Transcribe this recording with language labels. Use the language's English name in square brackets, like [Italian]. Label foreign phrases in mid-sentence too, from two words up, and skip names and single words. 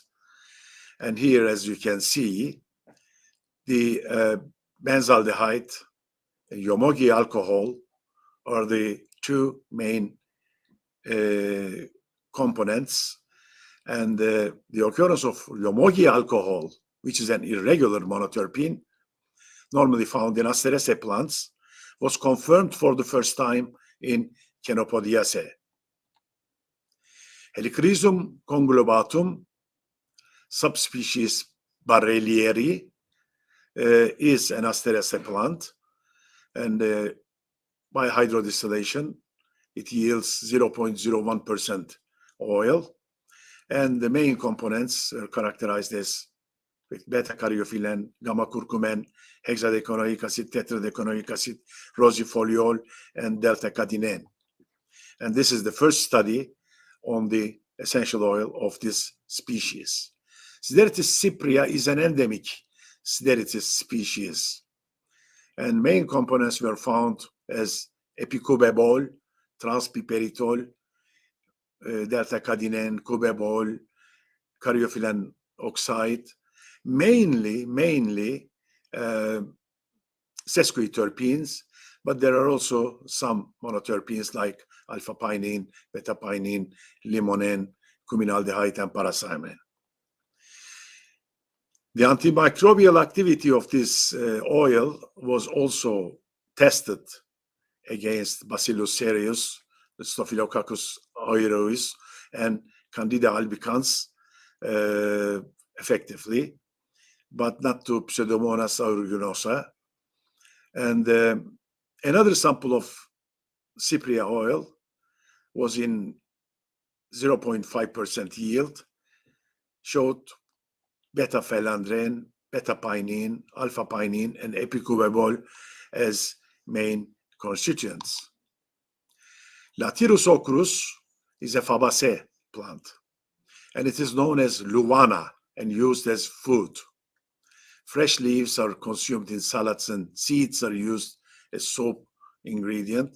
[English] And here, as you can see, the benzaldehyde and yomogi alcohol are the two main components. And the occurrence of yomogi alcohol, which is an irregular monoterpene, normally found in Asteraceae plants, was confirmed for the first time in Chenopodiaceae. Helichrysum conglobatum, subspecies Barrelieri, is an Asteraceae plant, and by hydrodistillation, it yields 0.01% oil, and the main components are characterized as beta-caryophyllene, gamma-curcumen, hexadecanoic acid, tetradecanoic acid, rosifoliol, and delta-cadenane. And this is the first study on the essential oil of this species. Sideritis cyprea is an endemic Sideritis species, and main components were found as epicubebol, transpiperitol, delta-cadenane, cubebol, caryophyllene oxide, mainly sesquiterpenes, but there are also some monoterpenes like alpha-pinene, beta-pinene, limonene, cuminaldehyde, and parathymine. The antimicrobial activity of this oil was also tested against Bacillus cereus, Staphylococcus aureus, and Candida albicans effectively, but not to Pseudomonas aeruginosa. And another sample of cyprea oil was in 0.5% yield, showed beta-phelandrene, beta-pinene, alpha-pinene, and epicubebol as main constituents. Lathyrus ocrus is a Fabaceae plant, and it is known as luvana and used as food. Fresh leaves are consumed in salads, and seeds are used as soap ingredient.